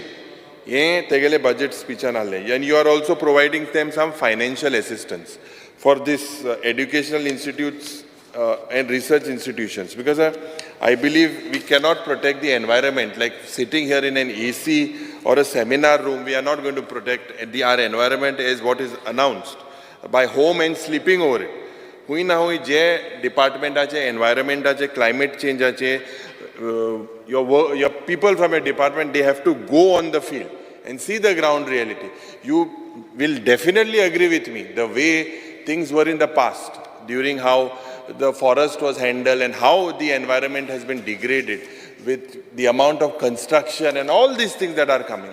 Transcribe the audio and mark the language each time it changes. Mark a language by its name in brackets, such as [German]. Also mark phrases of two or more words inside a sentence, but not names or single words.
[Konkani] Ye tegele budget speech analle. [English] And you are also providing them some financial assistance for this educational institutes and research institutions, because I believe we cannot protect the environment like sitting here in an AC or a seminar room. We are not going to protect our environment as what is announced by home and sleeping over it. [Konkani] हुई ना हुई जे डिपार्टमेंटाचे एनवायरमेंटाचे क्लायमेट चेंजाचे [English] your people from a department, they have to go on the field and see the ground reality. You will definitely agree with me the way things were in the past, during how the forest was handled and how the environment has been degraded with the amount of construction and all these things that are coming.